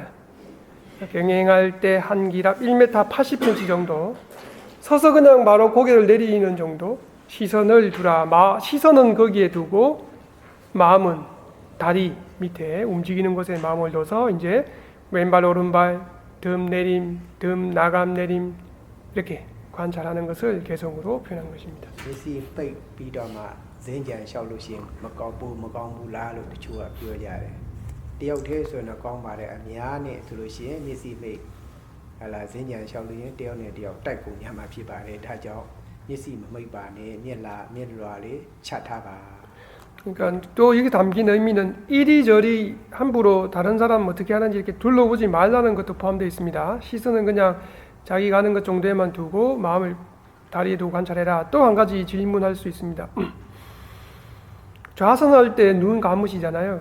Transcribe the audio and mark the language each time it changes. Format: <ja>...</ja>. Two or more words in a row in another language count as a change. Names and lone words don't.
<ko>경행할 때 한 길 앞 1m 80cm 정도 서서 그냥 바로 고개를 내리는 정도 시선을 두라. 시선은 거기에 두고 마음은 다리 밑에 움직이는 곳에 마음을 둬서 이제 왼발 오른발 등 내림 등 나감 내림 이렇게 관찰하는 것을 개성으로 표현한 것입니다.</ko> <my>ဒီစီပိတ်ပြီးတော့မှဇင်းကြံလျှောက်လို့ရှိရင်မကောင်းဘူးလားလို့တချို့ကပြောကြတယ်တယောက်တည်းဆိုရင်တော့ကောင်းပါတယ်အများနဲ့ဆိုလို့ရှိရင်မျက်စိမိတ်ဟလာဈဉ္ဉံလျှောက်လို့ရင်တယောက်နဲ့တယောက်တိုက်ပုံညမှာဖြစ်ပါတယ်ဒါကြောင့်မျက်စိမမိတ်ပါနဲ့မျက်လွှာလေးချထားပါ</my> <ko>그러니까 또 여기 담긴 의미는 이리저리 함부로 다른 사람 어떻게 하는지 이렇게 둘러보지 말라는 것도 포함되어 있습니다. 시선은 그냥 자기 가는 것 정도에만 두고 마음을 다리에 두고 관찰해라. 또 한 가지 질문할 수 있습니다. 좌선할 때 눈 감으시잖아요.</ko>